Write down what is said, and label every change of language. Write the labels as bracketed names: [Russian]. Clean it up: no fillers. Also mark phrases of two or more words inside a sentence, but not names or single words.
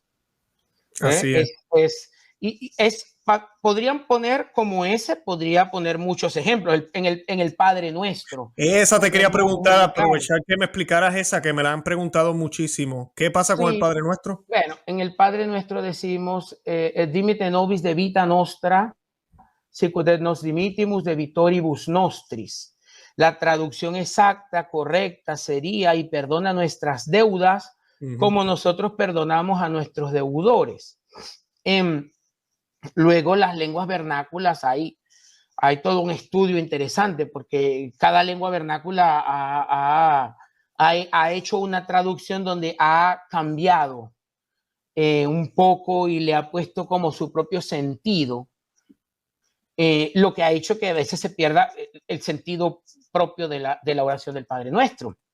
[Spanish] Así es. Podrían poner como ese, podría poner muchos ejemplos en el Padre Nuestro. Esa te quería preguntar, aprovechar que me explicaras esa, que me la han preguntado muchísimo. ¿Qué pasa con el Padre Nuestro? Bueno, en el Padre Nuestro decimos, [Latin] dimite nobis de vita nostra, sicut et nos dimitimus de vitoribus nostris. [Spanish] La traducción exacta, correcta, sería, y perdona nuestras deudas, como nosotros perdonamos a nuestros deudores. Luego las lenguas vernáculas, hay todo un estudio interesante porque cada lengua vernácula ha hecho una traducción donde ha cambiado un poco y le ha puesto como su propio sentido, lo que ha hecho que a veces se pierda el sentido propio de la oración del Padre Nuestro.